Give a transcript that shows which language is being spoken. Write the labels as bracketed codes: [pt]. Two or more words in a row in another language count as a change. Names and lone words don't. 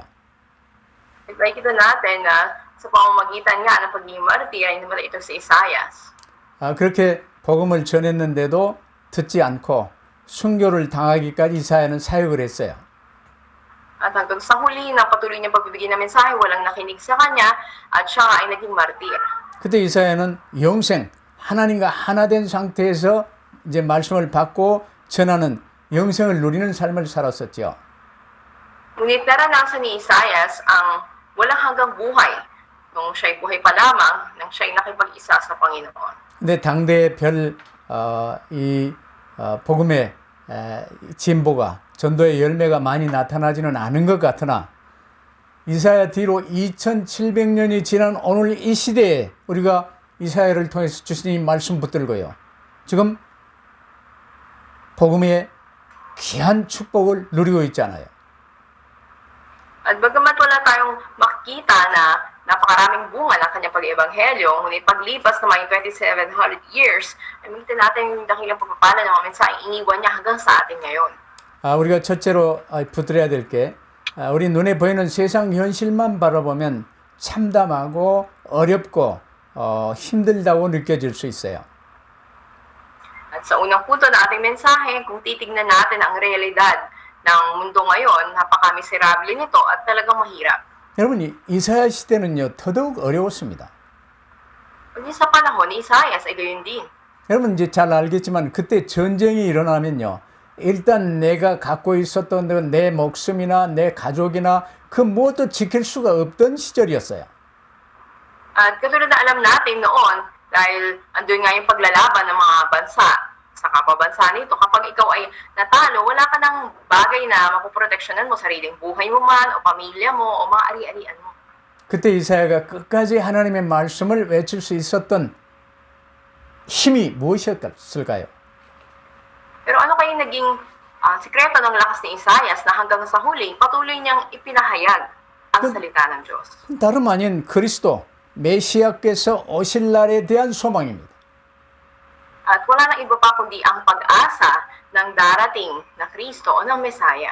[tl] Nakikita natin na sa pamamagitan nga ng pagiging martir ay naman ito si Isaias. [ko] 그렇게 복음을 전했는데도 듣지 않고 순교를 당하기까지 이사야는 사역을 했어요. [tl] At hanggang sa huli ng patuloy niyang pagbibigay ng mensahe, walang nakinig sa kanya at siya ay naging martir. [ko] 그때 이사야는 영생, 하나님과 하나 된 상태에서 이제 말씀을 받고 전하는 영생을 누리는 삶을 살았었죠. [tl] Ngunit naranasan ni Isaias ang walang hanggang buhay nung siya'y buhay pa lamang nang siya'y nakipag-isa sa Panginoon. [ko] 근데 당대의 복음의 진보가 전도의 열매가 많이 나타나지는 않은 것 같으나 이사야 뒤로 2700년이 지난 오늘 이 시대에 우리가 이사야를 통해서 주신 이 말씀 붙들고요. 지금 복음의 귀한 축복을 누리고 있잖아요. [tl] At bagamat wala tayong makita na napakaraming bunga ng kanyang pag-ebanghelyo, ngunit paglipas ng mga 2,700 years, ay makita natin yung dakilang pagpapala ng mga mensaheng iniwan niya hanggang sa atin ngayon. [ko] 우리가 첫째로 붙들어야 될 게, 우리 눈에 보이는 세상 현실만 바라보면 참담하고 어렵고 힘들다고 느껴질 수 있어요. [tl] At sa unang punto na ating mensahe, kung titignan natin ang realidad ng mundo ngayon, napaka-miserable nito at talagang mahirap. [ko] 여러분, 이사야 시대는요, 더더욱 어려웠습니다. [tl] Kundi sa panahon ni Isaias ay gayon din. [ko] 여러분 이제 잘 알겠지만 그때 전쟁이 일어나면요, 일단 내가 갖고 있었던 내 목숨이나 내 가족이나 그 무엇도 지킬 수가 없던 시절이었어요. [tl] At katulad na alam natin noon, dahil andun nga yung paglalaban ng mga bansa sa kapabansa nito, kapag ikaw ay natalo, wala ka ng bagay na mapoproteksyonan mo, sariling buhay mo man, o pamilya mo, o mga ari-arian mo. [ko] 그때 이사야가 끝까지 하나님의 말씀을 외칠 수 있었던 힘이 무엇이었을까요? [tl] Pero ano kayong naging sikreto ng lakas ni Isaias na hanggang sa huli, patuloy niyang ipinahayag ang salita ng Diyos? [ko] 다름 아닌 그리스도, 메시아께서 오실 날에 대한 소망입니다. [tl] At wala nang iba pa kundi ang pag-asa ng darating na Kristo o ng Mesaya.